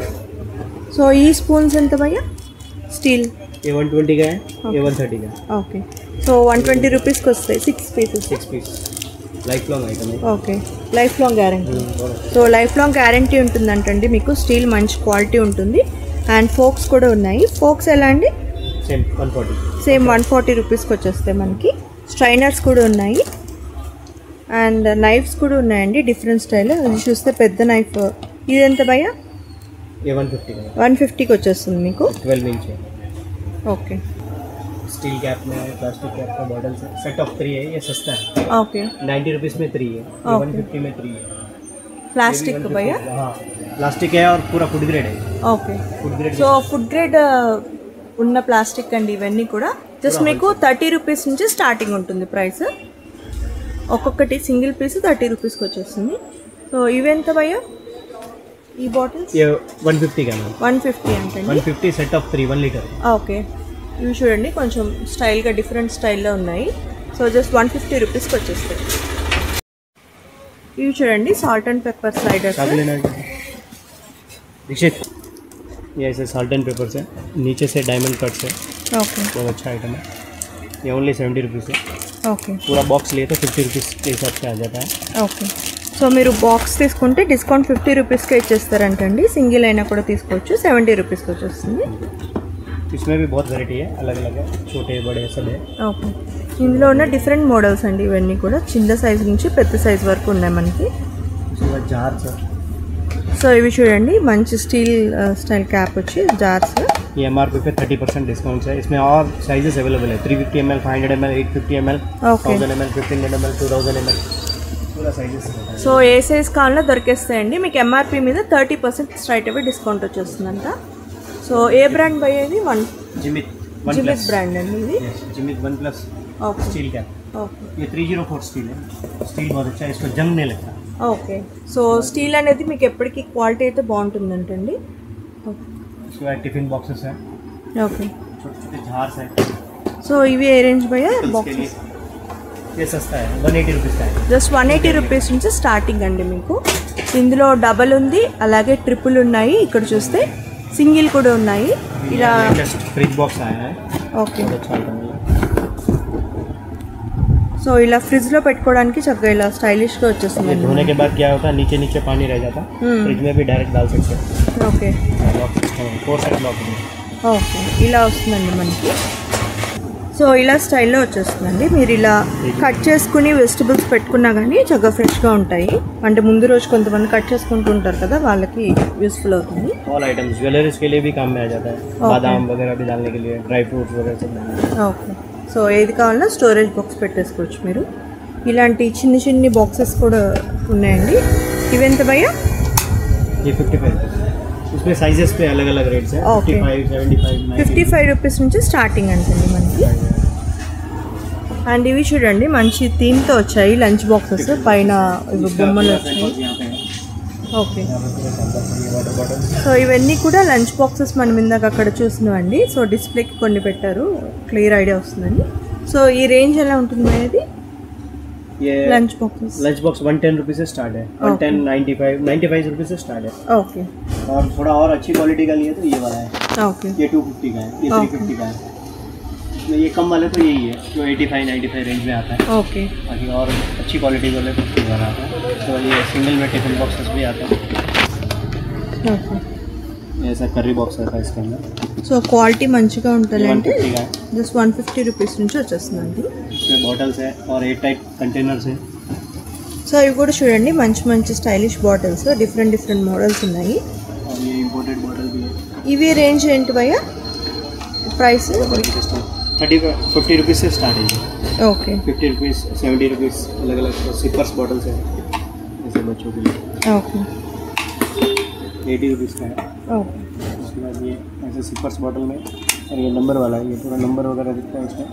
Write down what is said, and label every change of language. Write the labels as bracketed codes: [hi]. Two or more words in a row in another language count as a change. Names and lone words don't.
[te] సో ఈ స్పూన్స్ ఎంత భయ్యా? స్టీల్ [hi] ये 120 का है, ये 130 का है. [te] ఓకే. సో 120 రూపీస్కి వస్తాయి 6 పీసెస్. [en] 6 piece life long item. [te] ఓకే, [en] life long guarantee. [te] సో [en] life long guarantee [te] ఉంటుందంటండి మీకు. స్టీల్ మంచి క్వాలిటీ ఉంటుంది. [en] and forks [te] కూడా ఉన్నాయి. ఫోక్స్ ఎలా అండి? సేమ్ 140. సేమ్ 140 రూపీస్కి వచ్చేస్తాయి మనకి. స్ట్రైనర్స్ కూడా ఉన్నాయి [en] and knives [te] కూడా ఉన్నాయండి, [en] different style. [te] ఇది చూస్తే పెద్ద నైఫ్. ఇది ఎంత భయ్యా? [hi] ये 150 का है. [te] 150కి వచ్చేస్తుంది మీకు. [hi] 12 इंच है. [te] ఓకే. [en] steel cap [hi] में [en] plastic cap [hi] का बॉटल से [en] set of 3 [hi] है. ये सस्ता है. [te] ఓకే. [hi] 90 रुपीस में 3 है. ये 150 में 3 है. [te] ప్లాస్టిక్ భయ్యా? [hi] हाँ प्लास्टिक है और पूरा [en] food grade [hi] है. [te] ఓకే. [en] food grade. [te] సో [en] food grade [te] ఉన్న ప్లాస్టిక్ అండి ఇవన్నీ కూడా. జస్ట్ మీకు 30 రూపీస్ నుంచి స్టార్టింగ్ ఉంటుంది ప్రైస్. ఒక్కొక్కటి [en] single piece [te] 30 రూపీస్కి వచ్చేస్తుంది. సో ఇవెంత భయ్యా ఈ బాటిల్స్? [hi] ये 150 का है. [te] 150 అంటే [hi] 150 [en] set of 3 1 litre. [te] ఓకే. ఇవి చూడండి కొంచెం స్టైల్గా డిఫరెంట్ స్టైల్లో ఉన్నాయి. సో జస్ట్ 150 రూపీస్కి వచ్చేస్తాయి. ఇవి చూడండి [en] salt and pepper sliders. [hi] ये ऐसे [en] salt and pepper [hi] से नीचे से [en] diamond cut [hi] से. [te] ఓకే. [hi] बहुत अच्छा आइटम है. ये [en] only 70 rupees [hi] है. [te] ఓకే. [hi] पूरा बॉक्स लिए तो 50 रुपीज़ के हिसाब से आ जाता है. [te] ఓకే. సో మీరు బాక్స్ తీసుకుంటే డిస్కౌంట్ 50 రూపీస్కే ఇచ్చేస్తారంటండి. సింగిల్ అయినా కూడా తీసుకోవచ్చు. 70 రూపీస్కి వచ్చేస్తుంది. [hi] इसमें भी बहुत वैरायटी है, अलग अलग है, छोटे बड़े सब है. [te] ఓకే. ఇందులో ఉన్న [en] different models [te] అండి ఇవన్నీ కూడా. చిన్న సైజ్ నుంచి పెద్ద సైజ్ వరకు ఉన్నాయి మనకి. [hi] उसके बाद जार्स है. [te] సో ఇవి చూడండి మంచి [en] steel style cap [te] వచ్చి జార్స్. [hi] ये MRP पे 30% डिस्काउंट है. इसमें और [en] sizes available [hi] है. 350 ml, 500 ml, 850 ml, Okay. 1000 ml, 1500 ml, 2000 ml. पूरा साइजेस है. [te] సో ఏ సైజ్ కావాలన్నా దొరికేస్తాయండి మీకు. ఎంఆర్పి మీద [en] 30% straight away discount [te] వచ్చేస్తుందంట. సో ఏ బ్రాండ్ బై ఇది? [hi] जिमित [te] జిమిత్ బ్రాండ్ అండి ఇది. [hi] जिमित 1+ [te] ఓకే. [en] steel cap. [te] ఓకే. [hi] ये 304 स्टील है. स्टील बहुत अच्छा है, इसको जंग नहीं लगता. [te] ఓకే. సో స్టీల్ అనేది మీకు ఎప్పటికీ క్వాలిటీ అయితే బాగుంటుందంటండి. [hi] इसके बाद [en] tiffin boxes [hi] है. [te] ఓకే. [hi] छोटे छोटे जार्स है. [te] సో ఇవి ఏ రేంజ్ భయ్యా [hi] इसके [te] బాక్సెస్? [hi] लिए ये सस्ता है, 180 रुपीज़ का है. [te] జస్ట్ 180 రూపీస్ నుంచి స్టార్టింగ్ అండి మీకు. ఇందులో డబల్ ఉంది, అలాగే ట్రిపుల్ ఉన్నాయి. ఇక్కడ చూస్తే సింగిల్ కూడా ఉన్నాయి. ఇలా [en] latest fridge box [hi] आया है. [te] ఓకే. [hi] बहुत अच्छा आइटम है. [te] సో ఇలా ఫ్రిడ్జ్లో పెట్టుకోవడానికి చక్కగా ఇలా స్టైలిష్గా [hi] ये [te] వచ్చేస్తుంది. [hi] धोने के बाद क्या होता है, नीचे नीचे पानी रह जाता है. फ्रिज में भी डायरेक्ट डाल सकते हैं. [te] ఓకే. [en] lock 4 set lock [hi] है. [te] ఓకే. ఇలా వస్తుందండి మనకి. సో ఇలా స్టైల్లో వచ్చేస్తుందండి. మీరు ఇలా కట్ చేసుకుని వెజిటబుల్స్ పెట్టుకున్నా కానీ చక్కగా ఫ్రెష్గా ఉంటాయి. అంటే ముందు రోజు కొంతమంది కట్ చేసుకుంటూ ఉంటారు కదా, వాళ్ళకి యూస్ఫుల్ అవుతుంది. [en] all items [hi] ज्वेलरीज के लिए भी काम में आ जाता है. बादाम वगैरह भी डालने के लिए, [en] dry fruits [hi] वगैरह सब डालने के लिए. [te] ఓకే. సో ఏది కావాలన్నా [en] storage box [te] పెట్టేసుకోవచ్చు మీరు. ఇలాంటి చిన్ని చిన్ని బాక్సెస్ కూడా ఉన్నాయండి. ఇవెంత భయ్యా? [hi] ये 55 रुपीज़. उसमें साइजेस पे अलग अलग रेट्स हैं. Okay. 55, 75, 90. [te] 55 రూపీస్ నుంచి స్టార్టింగ్ అంటుంది మనకి. అండ్ ఇవి చూడండి మంచి థీమ్తో వచ్చాయి [en] lunch boxes. [te] పైన ఇవి బొమ్మలు వచ్చాయి. [hi] यहाँ पे है. [te] ఓకే. [hi] यहाँ पे पूरा शानदार ये वाटर बॉटल. [te] సో ఇవన్నీ కూడా [en] lunch boxes [te] మనం ఇందాక అక్కడ చూసినవండి. సో డిస్ప్లేకి కొన్ని పెట్టారు, [en] clear idea [te] వస్తుందండి. సో ఈ రేంజ్ ఎలా ఉంటుంది అనేది? [hi] ये [en] lunch boxes lunch box [hi] 110 रुपीज़ से स्टार्ट है. 110, 95 रुपीज़ से स्टार्ट है. [te] ఓకే. [hi] और थोड़ा और अच्छी क्वालिटी का लिए तो ये वाला है. [te] ఓకే. [hi] ये 250 का है, ये 350 का है. इसमें ये कम वाले तो यही है जो 85-95 रेंज में आता है. [te] ఓకే. [hi] बाकी और अच्छी क्वालिटी वाले तो ये वाला आता है. तो ये सिंगल में [en] tiffin boxes [hi] भी आते हैं. [te] ఓకే. [hi] ऐसा [en] curry box [hi] है इसके अंदर। [te] సో క్వాలిటీ మంచిగా ఉంటుందంటే [hi] 150 का है। [te] జస్ట్ 150 రూపీస్ నుంచి వచ్చేస్తుందండి. [hi] इसमें बॉटल्स है और [en] air tight containers [hi] है। [te] సో ఇవి కూడా చూడండి మంచి మంచి [en] stylish bottles, different different models [te] ఉన్నాయి. [hi] और ये [en] imported bottle [hi] भी है। [te] ఇవి రేంజ్ ఏంటి భయ్యా ప్రైస్? [hi] 50 रुपीज़ से स्टार्ट है। [te] ఓకే [hi] 50 रुपीज़ 70 रुपीज़ अलग अलग [en] sippers bottles [hi] है जैसे बच्चों के लिए। [te] ఓకే [hi] 80 रुपीज़ का है। [te] ఓకే [hi] उसके बाद ये ऐसे [en] sippers bottle [hi] में, और ये नंबर वाला है, ये पूरा नंबर वगैरह दिखता है इसमें।